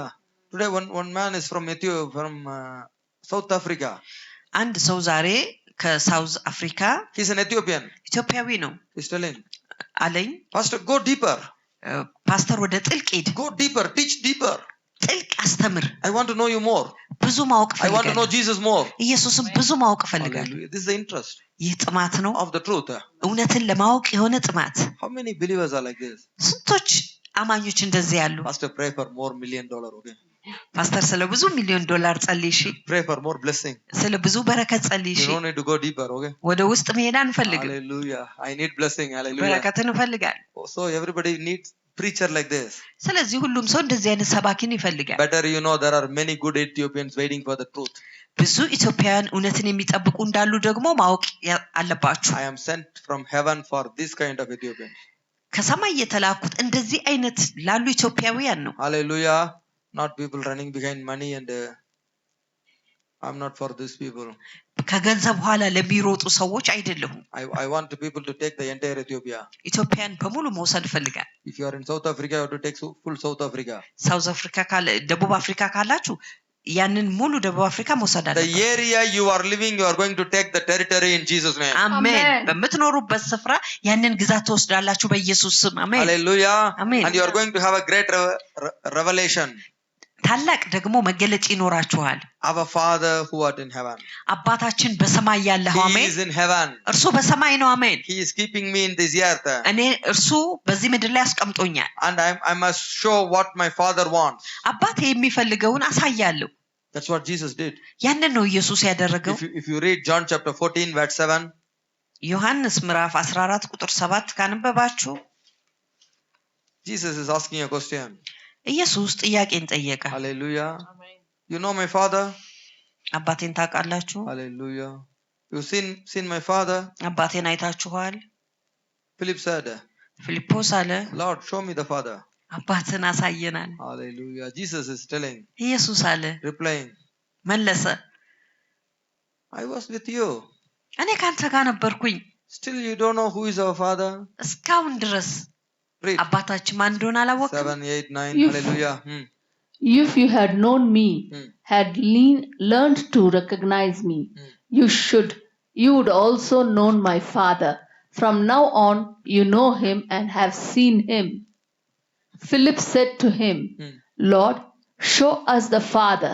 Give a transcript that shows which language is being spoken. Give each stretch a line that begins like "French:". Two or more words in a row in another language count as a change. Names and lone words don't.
English: Today one man is from South Africa.
Amharic: አንድ ሰው ዛሬ ከሳውዝ አፍሪካ
English: He's an Ethiopian.
Amharic: ኢትዮጵያዊ ነው
English: He's telling,
Amharic: አለኝ።
English: Pastor, go deeper.
Amharic: ፓስተር ወደ ጥልቅ ሂድ፣
English: Go deeper. Teach deeper.
Amharic: ጥልቅ አስተምር።
English: I want to know you more.
Amharic: ብዙ ማወቅ
English: I want to know
Amharic: ፈልጋለሁ።
English: Jesus more.
Amharic: ኢየሱስም ብዙ ማወቅ ፈልጋለሁ።
English: Hallelujah. This is the interest
Amharic: ይህ ጥማት ነው፣
English: of the truth.
Amharic: እውነትን ለማወቅ የሆነ ጥማት።
English: How many believers are like this?
Amharic: ስንቶች አማኞች እንደዚህ ያሉ?
English: Pastor, pray for more $1 million. Okay.
Amharic: ፓስተር ስለ ብዙ ሚሊዮን ዶላር ጸልይ፣ እሺ።
English: Pray for more blessing.
Amharic: ስለ ብዙ በረከት ጸልይ፣
English: You
Amharic: እሺ።
English: don't need to go deeper. Okay.
Amharic: ወደ ውስጥ መሄድ አንፈልግም።
English: Hallelujah. I need blessing. Hallelujah.
Amharic: በረከትን እፈልጋለሁ።
English: So everybody needs preacher like this.
Amharic: ስለዚህ ሁሉም ሰው እንደዚህ አይነት ሰባኪን ይፈልጋል።
English: Better you know there are many good Ethiopians waiting for the truth.
Amharic: ብዙ ኢትዮጵያውያን እውነትን የሚጠብቁ እንዳሉ ደግሞ ማወቅ አለባችሁ።
English: I am sent from heaven for this kind of Ethiopians.
Amharic: ከሰማይ የተላኩት እንደዚህ አይነት ላሉ ኢትዮጵያውያን ነው።
English: Hallelujah. Not people running behind money and I'm not for these people.
Amharic: ከገንዘብ በኋላ ለሚሮጡ ሰዎች አይደለሁም።
English: I want people to take the entire Ethiopia.
Amharic: ኢትዮጵያን በሙሉ መውሰድ ፈልጋል።
English: If you are in South Africa, you have to take full South Africa.
Amharic: ሳውዝ አፍሪካ ካለ ደቡብ አፍሪካ ካላችሁ ያንን ሙሉ ደቡብ አፍሪካ መውሰድ
English: The
Amharic: አለበት።
English: area you are living, you are going to take the territory in Jesus name.
Amharic: አሜን።
English: Amen.
Amharic: በምትኖሩበት ስፍራ ያንን ግዛት ትወስዳላችሁ በኢየሱስ ስም። አሜን።
English: Hallelujah. Amen. And you are going to have a great revelation.
Amharic: ታላቅ ደግሞ መገለጥ ይኖራችኋል።
English: Our Father who art in heaven.
Amharic: አባታችን በሰማይ ያለህ።
English: He
Amharic: አሜን።
English: is in heaven.
Amharic: እርሱ በሰማይ ነው። አሜን።
English: He is keeping me in this earth.
Amharic: እኔ እርሱ በዚህ ምድር ላይ አስቀምጦኛል።
English: And I must show what my Father wants.
Amharic: አባቴ የሚፈልገውን አሳያለሁ።
English: That's what Jesus did.
Amharic: ያንን ነው ኢየሱስ ያደረገው።
English: If you read John chapter 14 verse 7,
Amharic: ዮሐንስ ምዕራፍ 14 ቁጥር 7 ካነበባችሁ
English: Jesus is asking a question.
Amharic: ኢየሱስ ጥያቄን ጠየቀ።
English: Hallelujah. You know my Father?
Amharic: አባቴን ታውቃላችሁ?
English: Hallelujah. You seen my Father?
Amharic: አባቴን አይታችኋል?
English: Philip said,
Amharic: ፊልጶስ አለ
English: Lord, show me the Father.
Amharic: አባትን አሳየናል።
English: Hallelujah. Jesus is telling,
Amharic: ኢየሱስ አለ
English: replying,
Amharic: መለሰ
English: I was with you.
Amharic: እኔ ካንተ ጋር ነበርኩኝ።
English: Still you don't know who is our Father?
Amharic: እስካሁን ድረስ
English: Read.
Amharic: አባታችን ማን እንደሆነ አላወቅም።
English: 7, 8, 9. You- Hallelujah. If you had known me, had learned to recognize me, you would also known my Father. From now on, you know him and have seen him. Philip said to him, Lord, show us the Father.